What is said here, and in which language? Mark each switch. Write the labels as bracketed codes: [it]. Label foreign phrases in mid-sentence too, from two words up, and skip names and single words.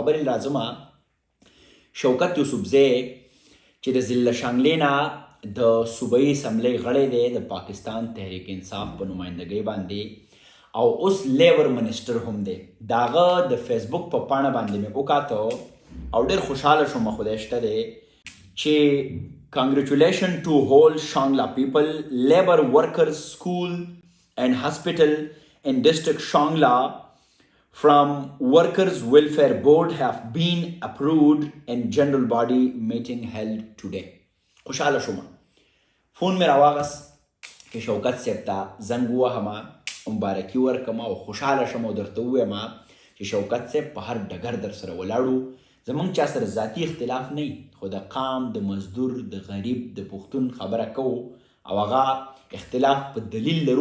[ps] خبرې لازمه شوکت يوسفزی چې د ضلع شانګلې نه د صوبایي اسمبلۍ غړی دی د پاکستان تحریک انصاف په نمایندګۍ باندې، او اوس لیبر منسټر هم دی. د هغه د فیسبوک په پاڼه باندې مې وکاته او ډېر خوشحاله شوم. خدای شته دی چې [en] congratulations to whole Shangla people, labor workers school and hospital in district Shangla from Workers Welfare Board have been approved in general body meeting held today. [ps] خوشحاله شوم. فون مې راواغست چې شوکت صاحب ته زنګ ووهمه، مبارکي ورکړم او خوشحاله شم او درته ووایم چې شوکت صاحب په هر ډګر در سره ولاړو. زموږ چا سره ذاتي اختلاف نه وي، خو د قام د مزدور د غریب د پښتون خبره کوو او هغه اختلاف په دلیل لرو.